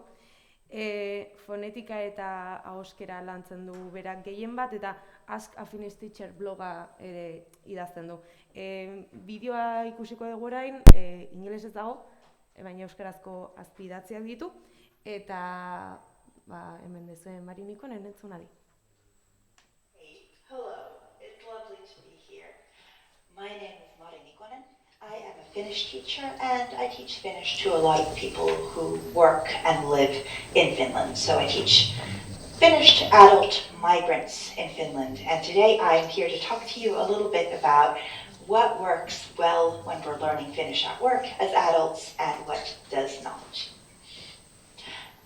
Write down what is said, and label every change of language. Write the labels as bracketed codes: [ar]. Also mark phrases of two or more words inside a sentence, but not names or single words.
[eu] Fonetika eta ahoskera lantzen du berak gehien bat, eta Ask a Finnish Teacher bloga ere idazten du. Bideoa ikusiko dugu orain, ingelesez dago, baina euskarazko azpi idatziak ditu, eta hemen dezuen Mari Nikonen entzun adi. [en] Hello, it's lovely to be here. My name is Mari Nikonen. I am a Finnish teacher and I teach Finnish to a lot of people who work and live in Finland. So I teach Finnish to adult migrants in Finland, and today I'm here to talk to you a little bit about what works well when we're learning Finnish at work as adults and what does not.